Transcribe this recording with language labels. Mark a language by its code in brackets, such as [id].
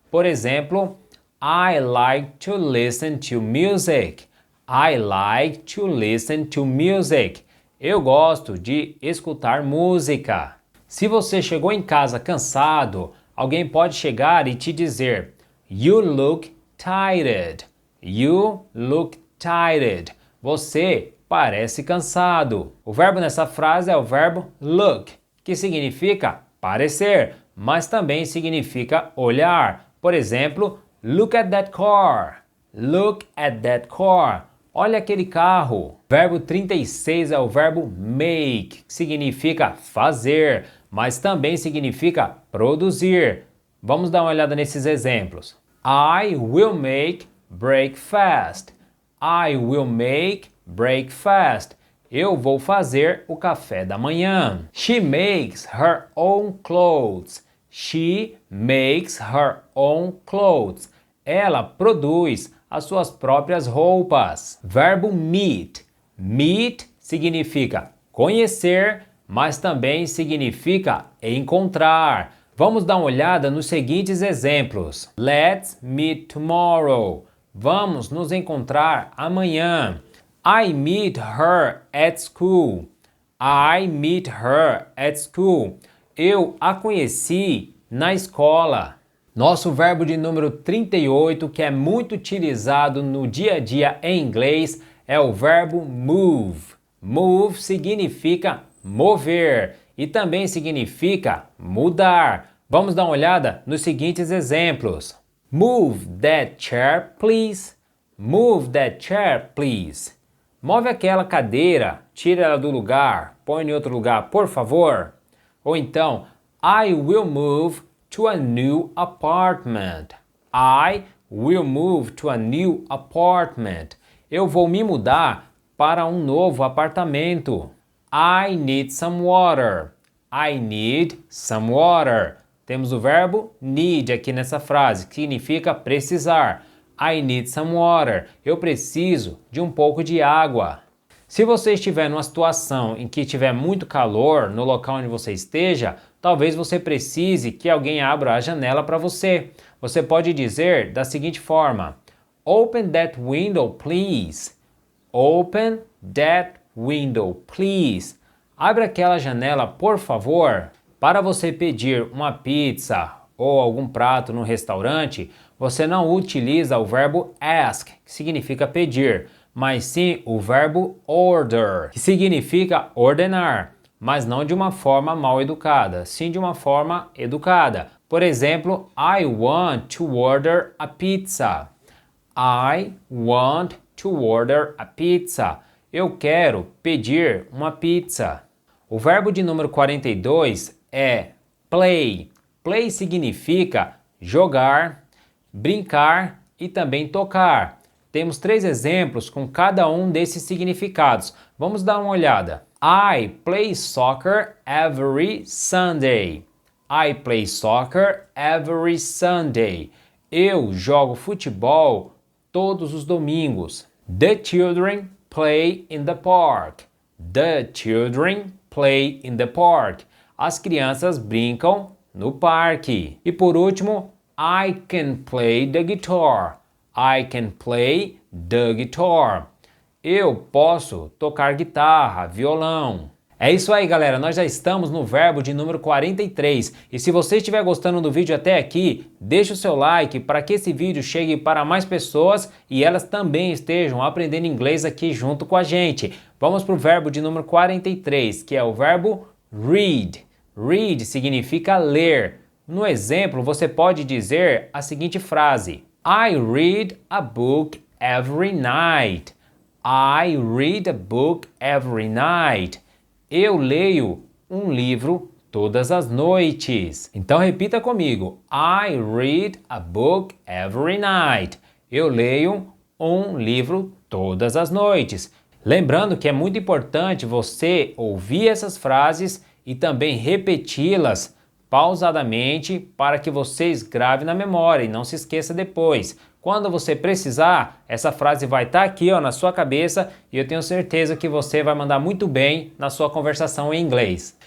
[pt] Por exemplo, [en] I like to listen to music. I like to listen to music. [pt] Eu gosto de escutar música. Se você chegou em casa cansado, alguém pode chegar e te dizer [en] You look tired. You look tired. [pt] Você parece cansado. O verbo nessa frase é o verbo look, que significa parecer, mas também significa olhar. Por exemplo, [en] look at that car. Look at that car. [pt] Olha aquele carro. Verbo 36 é o verbo make, que significa fazer, mas também significa produzir. Vamos dar uma olhada nesses exemplos. [en] I will make breakfast. I will make breakfast. [pt] Eu vou fazer o café da manhã. [en] She makes her own clothes. She makes her own clothes. [pt] Ela produz as suas próprias roupas. Verbo meet. Meet significa conhecer, mas também significa encontrar. Vamos dar uma olhada nos seguintes exemplos. [en] Let's meet tomorrow. [pt] Vamos nos encontrar amanhã. [en] I meet her at school. I meet her at school. [pt] Eu a conheci na escola. Nosso verbo de número 38, que é muito utilizado no dia a dia em inglês, é o verbo move. Move significa mover e também significa mudar. Vamos dar uma olhada nos seguintes exemplos. [en] Move that chair, please. Move that chair, please. [pt] Move aquela cadeira, tira ela do lugar, põe em outro lugar, por favor. Ou então, [en] I will move to a new apartment. I will move to a new apartment. [pt] Eu vou me mudar para um novo apartamento. [en] I need some water. I need some water. [pt] Temos o verbo need aqui nessa frase, que significa precisar. [en] I need some water. [pt] Eu preciso de um pouco de água. Se você estiver numa situação em que tiver muito calor no local onde você esteja, talvez você precise que alguém abra a janela para você. Você pode dizer da seguinte forma: [en] Open that window, please. Open that window, please. [pt] Abre aquela janela, por favor. Para você pedir uma pizza ou algum prato no restaurante, você não utiliza o verbo ask, que significa pedir, mas sim o verbo order, que significa ordenar, mas não de uma forma mal educada, sim de uma forma educada. Por exemplo, [en] I want to order a pizza. I want to order a pizza. [pt] Eu quero pedir uma pizza. O verbo de número 42 é play. Play significa jogar, brincar e também tocar. Temos 3 exemplos com cada um desses significados. Vamos dar uma olhada. [en] I play soccer every Sunday. I play soccer every Sunday. [pt] Eu jogo futebol todos os domingos. [en] The children play in the park. The children play in the park. [pt] As crianças brincam no parque. E por último, [en] I can play the guitar. I can play the guitar. [pt] Eu posso tocar guitarra, violão. É isso aí, galera, nós já estamos no verbo de número 43 e se você estiver gostando do vídeo até aqui, deixe o seu like para que esse vídeo chegue para mais pessoas e elas também estejam aprendendo inglês aqui junto com a gente. Vamos para o verbo de número 43, que é o verbo read. Read significa ler. No exemplo, você pode dizer a seguinte frase: [en] I read a book every night. I read a book every night. [pt] Eu leio um livro todas as noites. Então repita comigo. [en] I read a book every night. [pt] Eu leio um livro todas as noites. Lembrando que é muito importante você ouvir essas frases e também repeti-las pausadamente para que vocês gravem na memória e não se esqueça depois. Quando você precisar, essa frase vai estar aqui na sua cabeça e eu tenho certeza que você vai mandar muito bem na sua conversação em inglês.